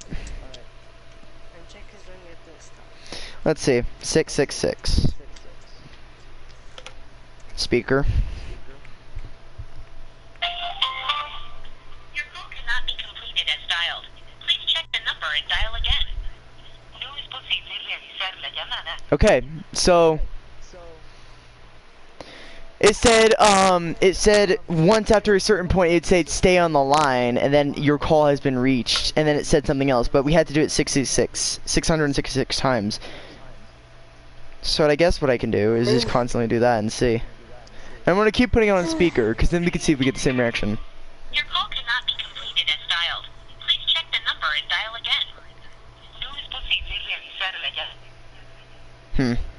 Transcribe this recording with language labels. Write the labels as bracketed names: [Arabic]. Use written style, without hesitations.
[English] And Jake is doing it this time. Let's see. 666. Speaker. Your call cannot be completed as dialed. Please check the number and dial again. [Spanish] No es posible realizar la llamada. [English] Okay, so it said once after a certain point it'd say stay on the line, and then your call has been reached, and then it said something else, but we had to do it 666 times. So I guess what I can do is just constantly do that and see. And I'm gonna keep putting it on speaker, because then we can see if we get the same reaction. Your call cannot be completed as dialed. Please check the number and dial again. [Spanish] No es posible realizar la llamada.